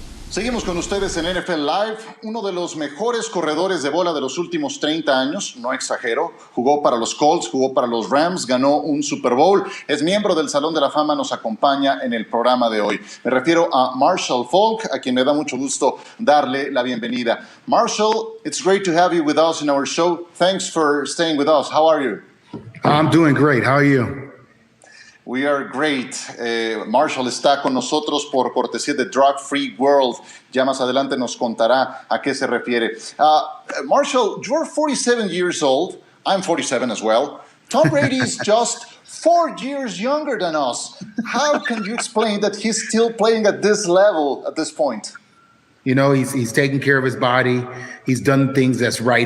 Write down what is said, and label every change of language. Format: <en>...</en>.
<es>Seguimos con ustedes en NFL Live. Uno de los mejores corredores de bola de los últimos 30 años, no exagero, jugó para los Colts, jugó para los Rams, ganó un Super Bowl, es miembro del Salón de la Fama, nos acompaña en el programa de hoy. Me refiero a Marshall Faulk, a quien me da mucho gusto darle la bienvenida.</es> <en>Marshall, it's great to have you with us in our show. Thanks for staying with us. How are you? I'm doing great. How are you? We are great.</en> <es>Marshall está con nosotros por cortesía de Drug Free World. Ya más adelante nos contará a qué se refiere.</es> <en>Marshall, you're 47 years old. I'm 47 as well. Tom Brady is just 4 years younger than us. How can you explain that he's still playing at this level at this point? You know, he's taking care of his body. He's done things that's right.</en>